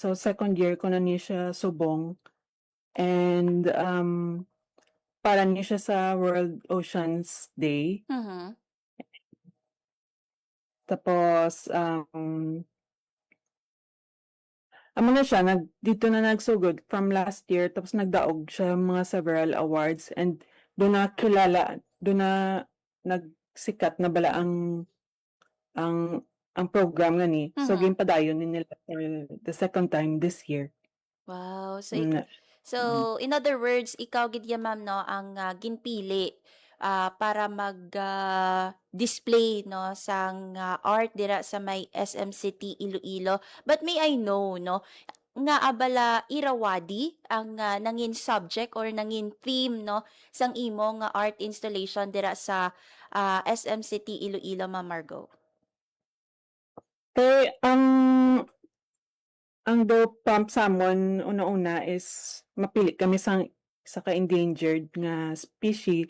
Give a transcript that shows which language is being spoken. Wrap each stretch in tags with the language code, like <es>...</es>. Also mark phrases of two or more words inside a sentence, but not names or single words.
<hil>So</hil> <en>second year</en> <hil>ko na ni siya subong. And para ni siya sa World Oceans Day. Mhm. Tapos amo na siya, dito na nagsugod</hil> <en>from last year,</en> <hil>tapos nagdaog siya mga</hil> <en>several awards,</en> <hil>and doon na kilala, doon na nagsikat na bala ang program nga ni.</hil> <en>So, Mhm.</en> <hil>ginpadayon ni nila</hil> <en>for the second time this year. Wow. So, Mm, so in other words,</en> <hil>ikaw gid ya ma'am no ang ginpili para mag-display no sang art dira sa may SM City Iloilo.</hil> <en>But may I know</en> <hil>no nga abala Irrawaddy ang nangin subject or nangin theme no sang imo nga</hil> <en>art installation</en> <hil>dira sa SM City Iloilo, Ma'am Margo? Pero ang do pump samon una-una is mapili kami sa ka-endangered nga species.</hil>